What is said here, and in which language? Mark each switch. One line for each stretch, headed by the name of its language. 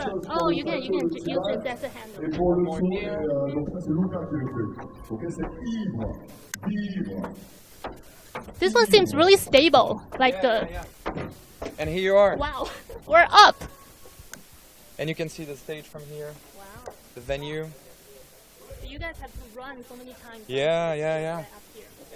English: Oh, you can use it as a handle.
French: Et pour le son, donc ça c'est Luca qui le fait. Ok, c'est ivre.
English: This one seems really stable. Like the Yeah. And here you are, wow, we're up. and you can see the stage from here, Wow. the venue. So you guys have to run so many times. Yeah. Up here.